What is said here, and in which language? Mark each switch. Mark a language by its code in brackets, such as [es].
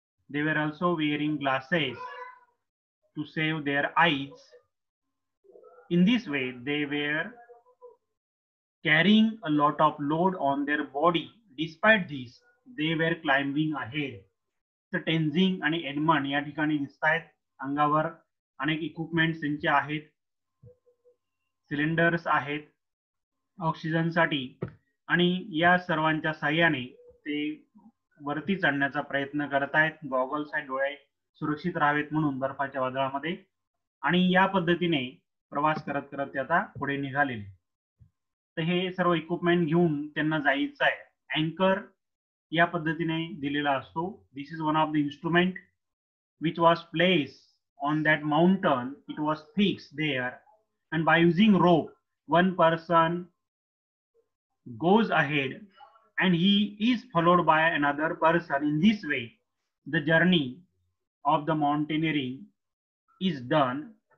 [en] They were also wearing glasses to save their eyes. In this way, they were carrying a lot of load on their body. Despite this, they were climbing ahead. [mr] तर टेन्झिंग आणि Edmund या ठिकाणी दिसत आहेत. अंगावर अनेक equipments त्यांचे आहेत, सिलेंडर्स आहेत ऑक्सिजनसाठी, आणि या सर्वांच्या साह्याने ते वरती चढण्याचा प्रयत्न करत आहेत. गॉगल्स आहेत, डोळे सुरक्षित राहावेत म्हणून बर्फाच्या वादळामध्ये, आणि या पद्धतीने प्रवास करत करत ते आता पुढे निघालेले. तर हे सर्व इक्विपमेंट घेऊन त्यांना जायचं आहे. अँकर या पद्धतीने दिलेला असतो. [en] This is one of the instrument which was placed on that mountain. It was fixed there, and by using rope, one person goes ahead and he is followed by another person. In this way, the journey of the mountaineering is done.